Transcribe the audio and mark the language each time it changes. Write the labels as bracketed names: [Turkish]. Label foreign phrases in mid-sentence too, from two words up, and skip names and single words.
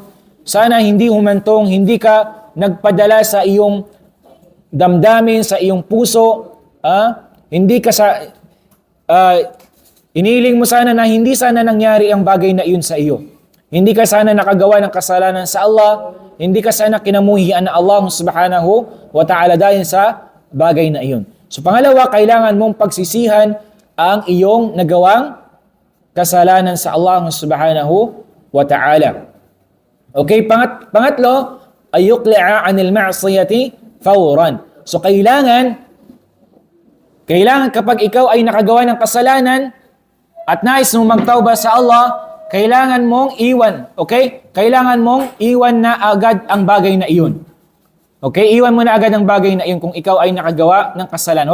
[Filipino] Sana hindi humantong, hindi ka nagpadala sa iyong damdamin, sa iyong puso. Hindi ka iniling mo sana na hindi sana nangyari ang bagay na iyon sa iyo. Hindi ka sana nakagawa ng kasalanan sa Allah. Hindi ka sana kinamuhian na [Arabic] الله سبحانه وتعالى [Filipino] dahil sa bagay na iyon. So pangalawa, kailangan mong pagsisihan ang iyong nagawang kasalanan sa [Arabic] الله سبحانه وتعالى. [Filipino] Okay, pangatlo, [Arabic] أن يقلع عن المعصية فورا. [Filipino] So kailangan Kailangan kapag ikaw ay nakagawa ng kasalanan at nais mong magtauba sa Allah, kailangan mong iwan. Okay? Kailangan mong iwan na agad ang bagay na iyon. Okay? Iwan mo na agad ang bagay na iyon kung ikaw ay nakagawa ng kasalanan.